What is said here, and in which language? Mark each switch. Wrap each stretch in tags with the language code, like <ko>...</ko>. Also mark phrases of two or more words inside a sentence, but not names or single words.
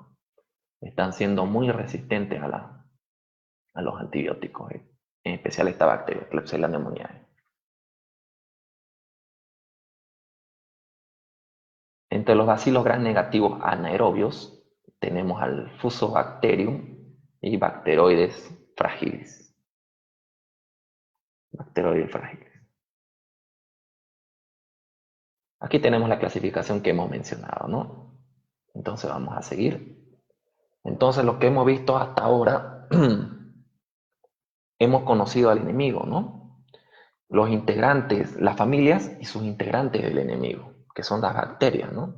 <es>Están siendo muy resistentes a los antibióticos, en especial esta bacteria, Klebsiella pneumoniae. Entre los bacilos gram negativos anaerobios tenemos al Fusobacterium y Bacteroides fragilis. Bacteroides fragilis. Aquí tenemos la clasificación que hemos mencionado, ¿no? Entonces vamos a seguir. Entonces lo que hemos visto hasta ahora, hemos conocido al enemigo, ¿no? Los integrantes, las familias y sus integrantes del enemigo, que son las bacterias, ¿no?</es>